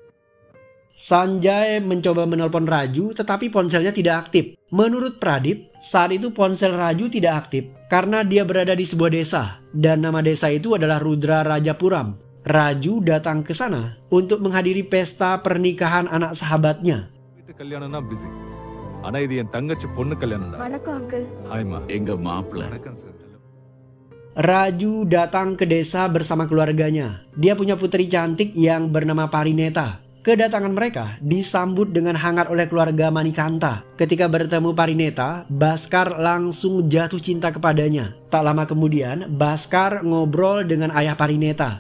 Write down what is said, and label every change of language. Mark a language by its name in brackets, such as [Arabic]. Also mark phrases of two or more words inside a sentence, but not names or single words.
[Indonesian] Sanjay mencoba menelpon Raju tetapi ponselnya tidak aktif. Menurut Pradip, saat itu ponsel Raju tidak aktif karena dia berada di sebuah desa dan nama desa itu adalah Rudra Rajapuram. Raju datang ke sana untuk menghadiri pesta pernikahan anak sahabatnya. [Tamil] கல்யாணம்னா பிஸி. ஆனா இது என் தங்கச்சி பொண்ணு கல்யாணம்டா. வணக்கம் அங்கிள். ஹாய்மா. எங்க மாப்பிள்ளை. வணக்கம் சார். [Indonesian] Raju datang ke desa bersama keluarganya. Dia punya putri cantik yang bernama Parineta. Kedatangan mereka disambut dengan hangat oleh keluarga Manikanta. Ketika bertemu Parineta, Bhaskar langsung jatuh cinta kepadanya. Tak lama kemudian, Bhaskar ngobrol dengan ayah Parineta.